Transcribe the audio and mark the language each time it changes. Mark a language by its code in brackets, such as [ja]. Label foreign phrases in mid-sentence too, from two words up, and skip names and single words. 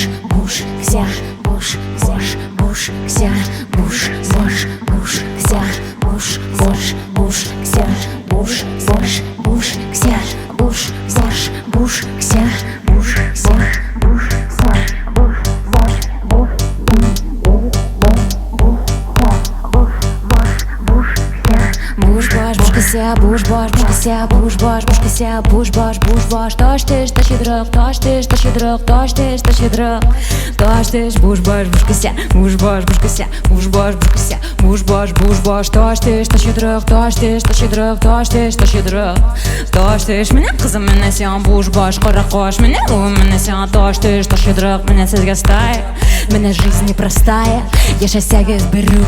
[tt] буш, кся, буш, бош, буш, кся, буш, бош, буш, кся, буш, бош, буш, кся, буш, бош, буш, кся, буш, бош, буш, кся, буш, бош, буш, буш, буш, буш, буш, кся, буш, бош, буш, бош, тош тиш, та щедрок, тош тиш, та щедрок, тош тиш, та щедрок, тош тиш, буш, бош, буш, кся, буш, бош, буш, кся, буш, бош, буш, кся, буш, бош, буш, бош, тош тиш, та щедрок, тош тиш, та щедрок, тош тиш, та щедрок, тош тиш, менә кызым, менә сен буш, бош, кара кош, менә улым, менә сен тош тиш, [uk] та щедрок, [tt] менә сезгә [ru] стая, менә жизнь непростая, [tt] яшәсәгез берүк,